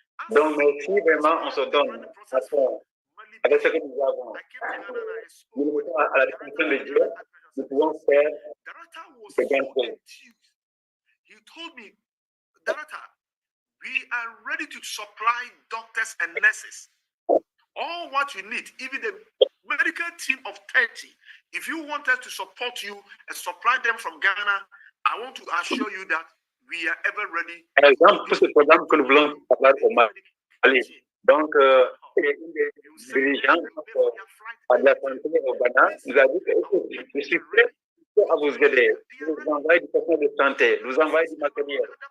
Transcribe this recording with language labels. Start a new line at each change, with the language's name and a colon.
French: Donc, mais si vraiment on se donne à fond avec ce que nous avons, nous nous mettons à la disposition de Dieu, nous pouvons faire de grandes choses.
English: He told me, Director, we are ready to supply doctors and nurses. All what you need, even the medical team of 30. If you want us to support you and supply them from Ghana, I want to assure you that we are ever ready.
French: Par exemple, tout ce programme que nous voulons parler au Mali. Donc, les dirigeants de la santé au Ghana nous a dit que je suis prêt à vous aider. Nous vous envoyons du personnel de santé, nous envoyons du matériel.